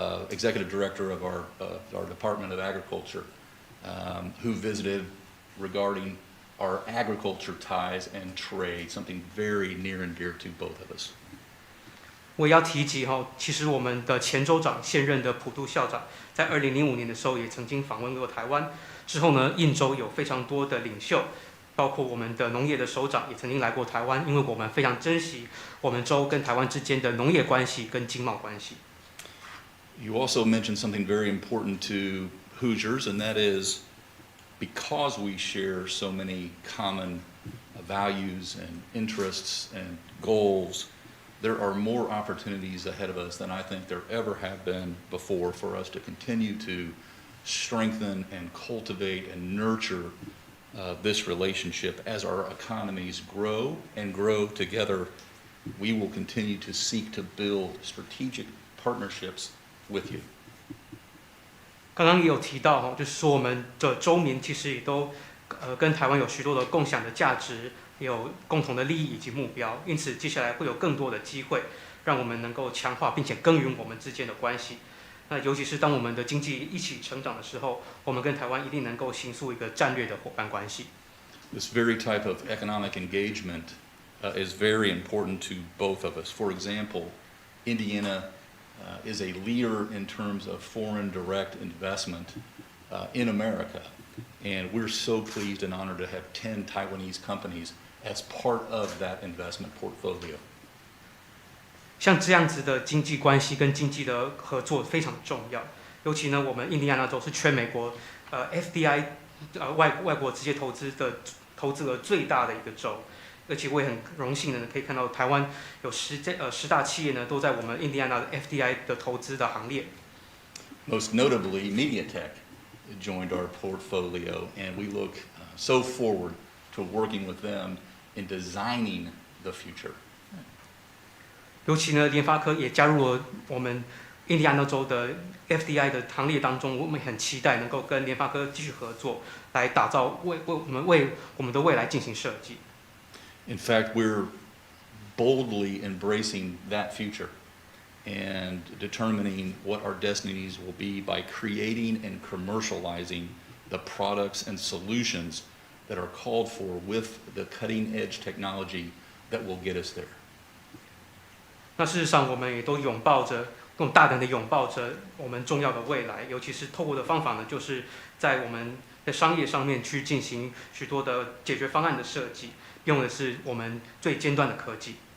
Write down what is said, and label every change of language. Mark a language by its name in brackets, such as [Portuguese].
[English] executive director of our Department of Agriculture, who visited regarding our agriculture ties and trade, something very near and dear to both of us. [Chinese] 我也要提及其实我们的前州长现任的普渡校长，在2005年的时候也曾经访问过台湾。之后呢，印州有非常多的领袖，包括我们的农业的首长也曾经来过台湾，因为我们非常珍惜我们州跟台湾之间的农业关系跟经贸关系。 [English] You also mentioned something very important to Hoosiers, and that is because we share so many common values and interests and goals, there are more opportunities ahead of us than I think there ever have been before for us to continue to strengthen and cultivate and nurture this relationship. As our economies grow and grow together, we will continue to seek to build strategic partnerships with you. [Chinese] 刚刚也有提到就是说我们的州民其实也都跟台湾有许多的共享的价值，有共同的利益以及目标，因此接下来会有更多的机会，让我们能够强化并且耕耘我们之间的关系。那尤其是当我们的经济一起成长的时候，我们跟台湾一定能够形塑一个战略的伙伴关系。 [English] This very type of economic engagement is very important to both of us. For example, Indiana is a leader in terms of foreign direct investment in America, and we're so pleased and honored to have 10 Taiwanese companies as part of that investment portfolio. [Chinese] 像这样子的经济关系跟经济的合作非常重要，尤其呢，我们印第安纳州是全美国FDI 外国直接投资额最大的一个州，而且我也很荣幸的可以看到台湾有10大企业呢都在我们印第安纳的 FDI 的投资的行列。 [English] Most notably, MediaTek joined our portfolio, and we look so forward to working with them in designing the future. [Chinese] 尤其呢，联发科也加入了我们印第安纳州的 FDI 的行列当中，我们很期待能够跟联发科继续合作，来打造为我们的未来进行设计。 [English] In fact, we're boldly embracing that future and determining what our destinies will be by creating and commercializing the products and solutions that are called for with the cutting-edge technology that will get us there. [Chinese] 那事实上，我们也都更大胆的拥抱着我们重要的未来，尤其是透过的方法呢，就是在我们的商业上面去进行许多的解决方案的设计，用的是我们最尖端的科技。